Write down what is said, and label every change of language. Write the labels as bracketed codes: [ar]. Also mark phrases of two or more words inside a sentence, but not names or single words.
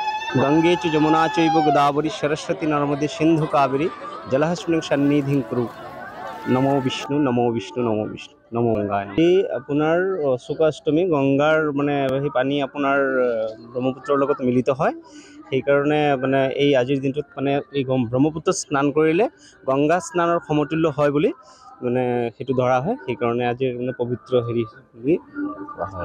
[sa] गंगे च यमुना चैव गोदावरी सरस्वती नर्मदे सिंधु कावेरी जलहस्मिन् सन्निधिं कुरु। नमो विष्णु नमो विष्णु नमो विष्णु नमो गंगाय। [as] এই আপোনাৰ শুকাষ্টমী গংগাৰ মানে সেই পানী আপোনাৰ ব্ৰহ্মপুত্ৰৰ লগত মিলিত হয়। সেইকাৰণে মানে এই আজিৰ দিনটোত মানে এই ব্ৰহ্মপুত্ৰত স্নান কৰিলে গংগা স্নানৰ সমতুল্য হয় বুলি মানে সেইটো ধৰা হয়। সেইকাৰণে আজিৰ মানে পবিত্ৰ হেৰি বুলি কোৱা হয়।